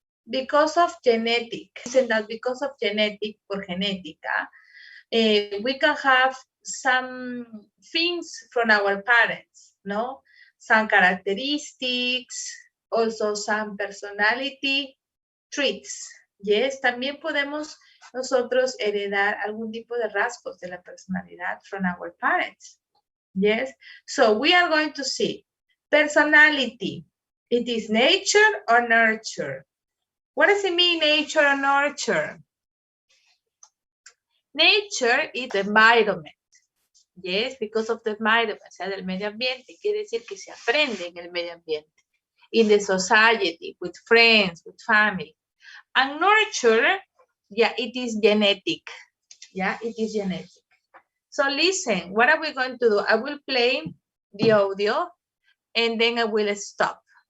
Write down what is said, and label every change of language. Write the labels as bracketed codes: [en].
[en] Because of genetic, isn't that because of genetic, [es] por genética, [en] we can have some things from our parents, no? Some characteristics, also some personality traits. [es] Yes, también podemos nosotros heredar algún tipo de rasgos de la personalidad [en] from our parents. Yes, so we are going to see personality. It is nature or nurture? What does it mean, nature or nurture? Nature is the environment. Yes, because of the environment, [es] o sea, del medio ambiente. Quiere decir que se aprende en el medio ambiente. [en] In the society, with friends, with family. And nurture, yeah, it is genetic. Yeah, it is genetic. So listen, what are we going to do? I will play the audio and then I will stop.